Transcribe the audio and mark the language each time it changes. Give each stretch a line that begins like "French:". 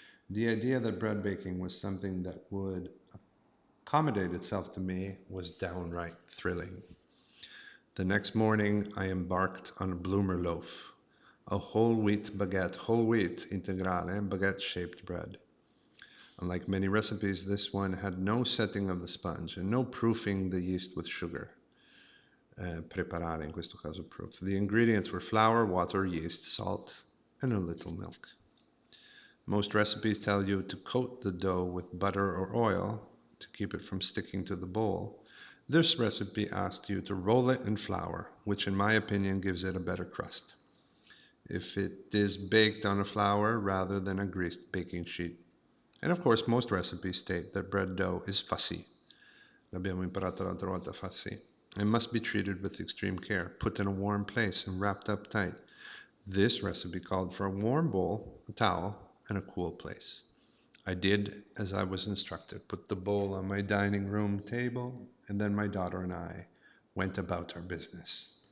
English: The idea that bread baking was something that would accommodate itself to me was downright thrilling. The next morning, I embarked on a bloomer loaf, a whole wheat baguette, whole wheat integrale, baguette shaped bread. Unlike many recipes, this one had no setting of the sponge and no proofing the yeast with sugar.
Italian: Preparare, in questo caso proof.
English: The ingredients were flour, water, yeast, salt, and a little milk. Most recipes tell you to coat the dough with butter or oil to keep it from sticking to the bowl. This recipe asks you to roll it in flour, which in my opinion gives it a better crust, if it is baked on a flour rather than a greased baking sheet. And of course, most recipes state that bread dough is fussy.
Italian: L'abbiamo imparato l'altra volta, fussy.
English: It must be treated with extreme care, put in a warm place and wrapped up tight. This recipe called for a warm bowl, a towel, and a cool place. I did as I was instructed, put the bowl on my dining room table, and then my daughter and I went about our business.